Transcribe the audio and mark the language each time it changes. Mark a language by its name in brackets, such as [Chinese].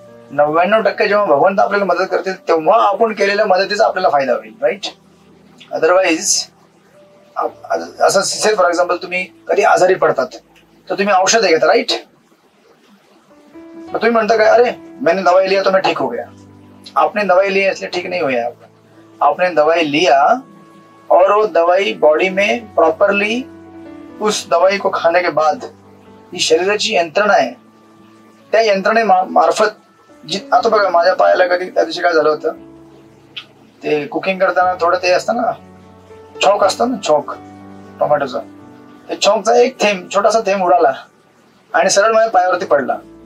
[Marathi] 99% जेव्हा भगवंत आपल्याला मदत करतील तेव्हा आपण केलेल्या मदतीचा आपल्याला फायदा होईल. राईट. अदरवाईज असं फॉर एक्झाम्पल तुम्ही कधी आजारी पडतात तर तुम्ही औषध घेता. राईट. मग तुम्ही म्हणता काय, [Hindi] अरे मैंने दवाई लिया तो मैं ठीक हो गया. आपने दवाई ली इसलिए ठीक नहीं हुआ. आपने दवाई लिया और वो दवाई बॉडी में प्रॉपरली उस दवाई को खाने के बाद ही [Marathi] शरीराची यंत्रणा आहे, त्या यंत्रणे मार्फत आता बघा माझ्या पायाला कधी त्या दिवशी काय झालं होतं, ते कुकिंग करताना थोडं ते असतं ना, चॉक असतं ना, चॉक टोमॅटोचा, ते चॉकचा एक थेंब, छोटासा थेंब उडाला आणि सरळ माझ्या पायावरती पडला.